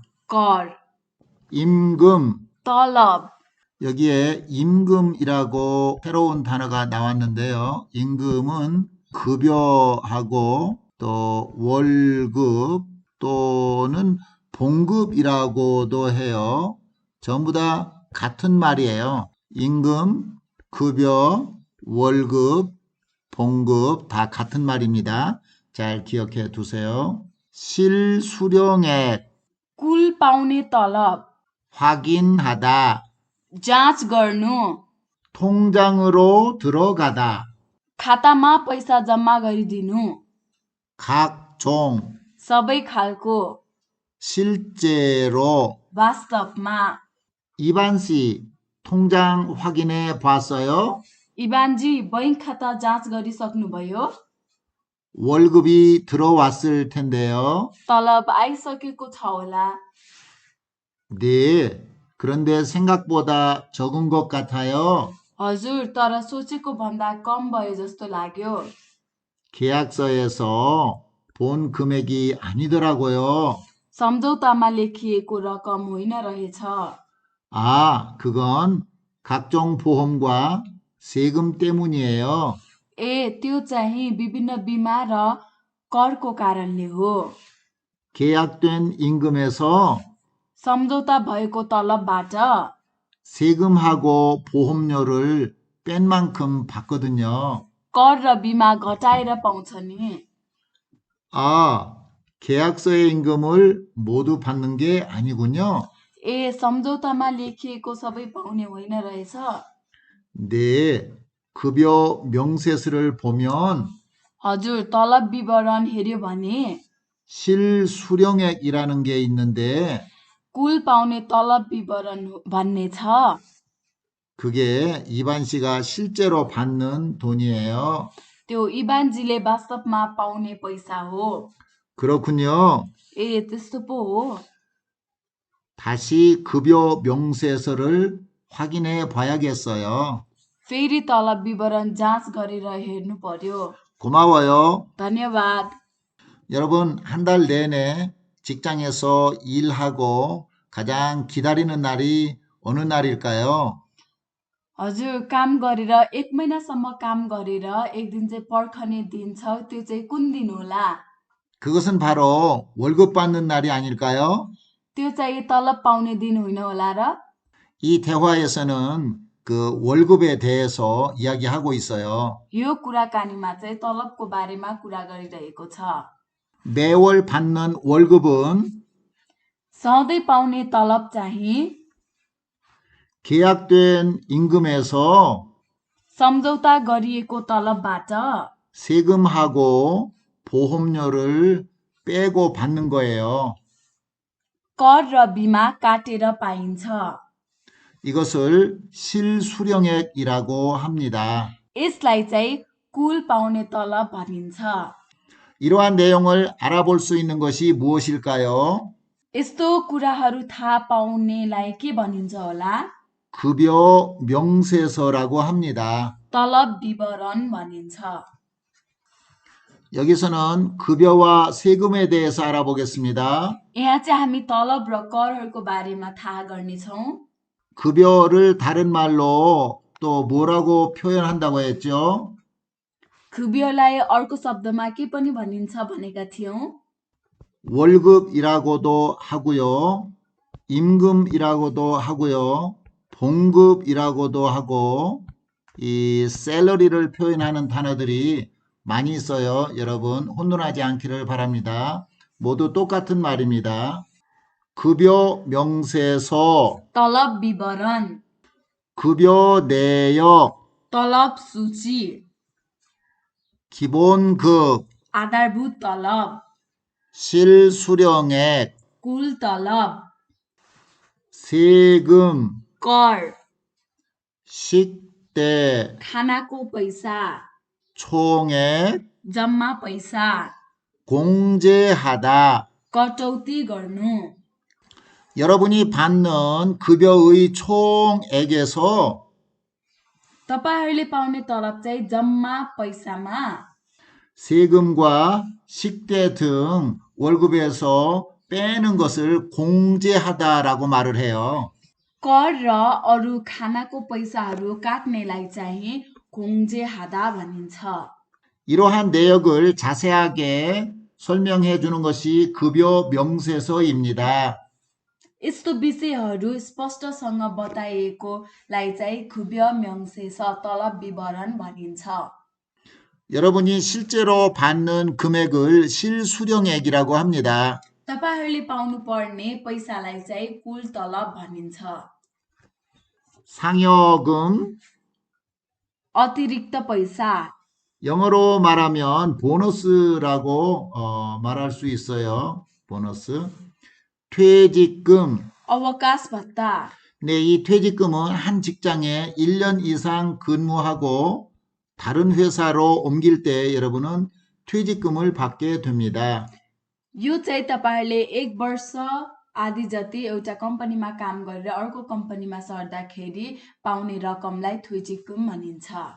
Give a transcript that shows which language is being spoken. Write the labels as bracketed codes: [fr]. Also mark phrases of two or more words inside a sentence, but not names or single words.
[ne] कर, [ko] 임금. [ne] तलब, [ko] 여기에 임금이라고 새로운 단어가 나왔는데요. 임금은 급여하고 또 월급 또는 봉급이라고도 해요. 전부 다 같은 말이에요. 임금, 급여, 월급, 봉급 다 같은 말입니다. 잘 기억해 두세요. 실수령액, [ne] कुल पाउने तलब, [ko] 확인하다, [ne] जाँच गर्नु, [ko] 통장으로 들어가다, [ne] खातामा पैसा जम्मा गरिदिनु, [ko] 각종, [ne] सबै खालको, [ko] 실제로. [ne] वास्तवमा। [ko] 이반 씨, 통장 확인해 봤어요? [ne] इबानजी बैंक खाता जाँच गरिसक्नुभयो? [ko] 월급이 들어왔을 텐데요. [ne] तलब आइसकेको छ होला। [ko] 네, 그런데 생각보다 적은 것 같아요. [ne] हजुर, तर सोचेको भन्दा कम भयो जस्तो लाग्यो। [ko] 계약서에서 본 금액이 아니더라고요. [ne] सम्झौतामा लेखिएको रकम होइन रहेछ। [ko] 아, 그건 각종 보험과 세금 때문이에요. [ne] ए, त्यो चाहिँ विभिन्न बिमा र करको कारणले हो। [ko] 계약된 임금에서 [ne] सम्झौता भएको तलबबाट [ko] 세금하고 보험료를 뺀 만큼 받거든요. [ne] कर र बिमा घटाएर पाउँछ नि। [ko] 아, 계약서의 임금을 모두 받는 게 아니군요. [ne] ए सम्झौतामा लेखिएको सबै पाउने होइन रहेछ। [ko] 네, 급여 명세서를 보면 [ne] हजुर, तलब विवरण हेर्यो भने [ko] 실수령액이라는 게 있는데 [ne] कुल पाउने तलब विवरण भन्ने छ। [ko] 그게 이반 씨가 실제로 받는 돈이에요. [ne] त्यो इबानजीले वास्तवमा पाउने पैसा हो। [ko] 그렇군요. [ne] ए त्यस्तो पो हो। [ko] 다시 급여 명세서를 확인해 봐야겠어요. [ne] फेरि तलब विवरण जाँच गरेर हेर्नु पर्यो। [ko] 고마워요. [ne] धन्यवाद। [ko] 여러분, 한 달 내내 직장에서 일하고 가장 기다리는 날이 어느 날일까요? [ne] हजुर, काम गरेर 1 महिनासम्म काम गरेर एक दिन चाहिँ पर्खने दिन छ, त्यो चाहिँ कुन दिन होला? [ko] 그것은 바로 월급 받는 날이 아닐까요? [ne] त्यो चाहिँ तलब पाउने दिन होइन होला र? [ko] 이 대화에서는 그 월급에 대해서 이야기하고 있어요. [ne] यो कुराकानीमा चाहिँ तलबको बारेमा कुरा गरिरहेको छ। [ko] 매월 받는 월급은 [ne] सधैँ पाउने तलब चाहिँ [ko] 계약된 임금에서 [ne] सम्झौता गरिएको तलबबाट [ko] 세금하고 보험료를 빼고 받는 거예요. [ne] कर र बिमा काटेर पाइन्छ। [ko] 이것을 실수령액이라고 합니다. [ne] यसलाई चाहिँ कुल पाउने तलब भनिन्छ। [ko] 이러한 내용을 알아볼 수 있는 것이 무엇일까요? [ne] यस्तो कुराहरू थाहा पाउनेलाई के भनिन्छ होला? [ko] 급여 명세서라고 합니다. [ne] तलब विवरण भनिन्छ। [ko] 여기서는 급여와 세금에 대해서 알아보겠습니다. [ne] यहाँ चाहिँ हामी तलब र करहरूको बारेमा थाहा गर्नेछौँ। [ko] 급여를 다른 말로 또 뭐라고 표현한다고 했죠? [ne] 급여लाई अर्को शब्दमा के पनि भनिन्छ भनेका थियौँ। [ko] 월급이라고도 하고요. 임금이라고도 하고요. 봉급이라고도 하고 이 샐러리를 표현하는 단어들이 많이 있어요. 여러분 혼돈하지 않기를 바랍니다. 모두 똑같은 말입니다. 급여 명세서, [ne] तलब विवरण, [ko] 급여 내역, [ne] तलब सूची, [ko] 기본급, [ne] आधारभूत तलब, [ko] 실수령액, [ne] कुल तलब, [ko] 세금, [ne] कर, [ko] 식대, [ne] खानाको पैसा, [ko] 총액, [ne] जम्मा पैसा, [ko] 공제하다. [ne] कटौती गर्नु। [ko] 여러분이 받는 급여의 총액에서 [ne] तपाईहरूले पाउने तलब चाहिँ जम्मा पैसामा [ko] 세금과 식대 등 월급에서 빼는 것을 공제하다라고 말을 해요. [ne] कर र अरू खानाको पैसाहरू काट्नेलाई चाहिँ 공제하다 भनिन्छ। [ko] 이러한 내역을 자세하게 설명해 주는 것이 급여 명세서입니다. [ne] यस्तो विषयहरू स्पष्टसँग बताइएकोलाई चाहिँ खुब्य 명세서 तलब विवरण भनिन्छ। [ko] 여러분이 실제로 받는 금액을 실수령액이라고 합니다. [ne] तपाईहरूले पाउनुपर्ने पैसालाई चाहिँ कुल तलब भनिन्छ। [ko] 상여금, [ne] अतिरिक्त पैसा, [ko] 영어로 말하면 보너스라고 말할 수 있어요. 보너스. 퇴직금. [ne] अवकाश भत्ता, [ko] 네, 이 퇴직금은 한 직장에 1년 이상 근무하고 다른 회사로 옮길 때 여러분은 퇴직금을 받게 됩니다. [ne] यो चाहिँ तपाईहरूले 1 वर्ष आदि जति एउटा कम्पनीमा काम गरेर अर्को कम्पनीमा सर्दाखेरि पाउने रकमलाई 퇴직금 भनिन्छ।